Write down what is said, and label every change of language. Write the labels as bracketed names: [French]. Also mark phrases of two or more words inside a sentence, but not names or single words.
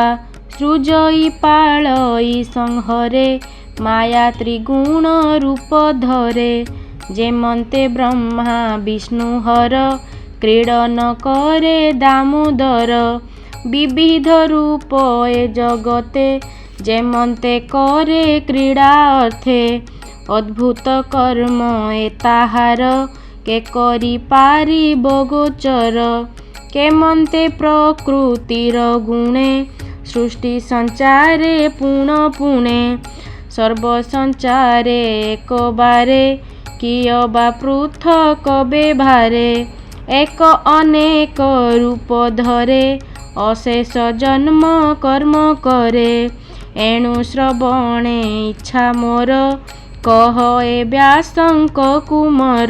[Odia] ସୃଜଇ ପାଳଇ ସଂହରେ। ମାୟା ତ୍ରିଗୁଣ ରୂପ ଧରେ। ଯେମନ୍ତେ ବ୍ରହ୍ମା ବିଷ୍ଣୁ ହର। କ୍ରୀଡନ କରେ ଦାମୋଦର। ବିବିଧ ରୂପ ଏ ଜଗତେ। ଯେମନ୍ତେ କରେ କ୍ରୀଡା ଅର୍ଥେ। ଅଦ୍ଭୁତ କର୍ମ ଏ ତାହାର। କେ କରି ପାରିବ ଗୋଚର। କେମନ୍ତେ ପ୍ରକୃତିର ଗୁଣେ। ସୃଷ୍ଟି ସଞ୍ଚାରେ ପୁଣ ପୁଣେ। ସର୍ବ ସଞ୍ଚାରେ ଏକ ବାରେ। କିୟ ବା ପୃଥକ ବେଭାରେ। ଏକ ଅନେକ ରୂପ ଧରେ। ଅଶେଷ ଜନ୍ମ କର୍ମ କରେ। ଏଣୁ ଶ୍ରବଣେ ଇଚ୍ଛା ମୋର। କହ ଏ ବ୍ୟାସଙ୍କ କୁମାର।